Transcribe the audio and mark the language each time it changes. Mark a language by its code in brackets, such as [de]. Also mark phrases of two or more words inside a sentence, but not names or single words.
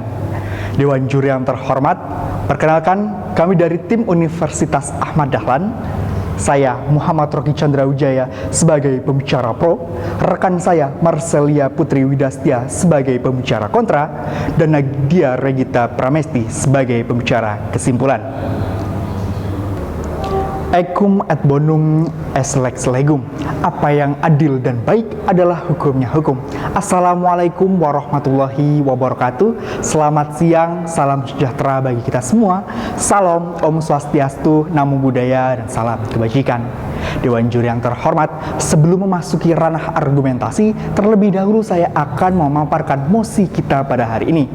[id] Dewan juri yang terhormat, perkenalkan kami dari tim Universitas Ahmad Dahlan. Saya Muhammad Rocky Chandra Wijaya sebagai pembicara pro, rekan saya Marcelia Putri Widastia sebagai pembicara kontra, dan Nadia Regita Pramesti sebagai pembicara kesimpulan. [la] Ecum et bonum est lex legum. [id] Apa yang adil dan baik adalah hukumnya hukum. [ar] السلام عليكم ورحمة الله وبركاته. [id] Selamat siang, salam sejahtera bagi kita semua. Salam, [sa] Om Swastiastu, [pi] Namo Buddhaya, [id] dan salam kebajikan. Dewan juri yang terhormat, sebelum memasuki ranah argumentasi, terlebih dahulu saya akan memaparkan mosi kita pada hari ini.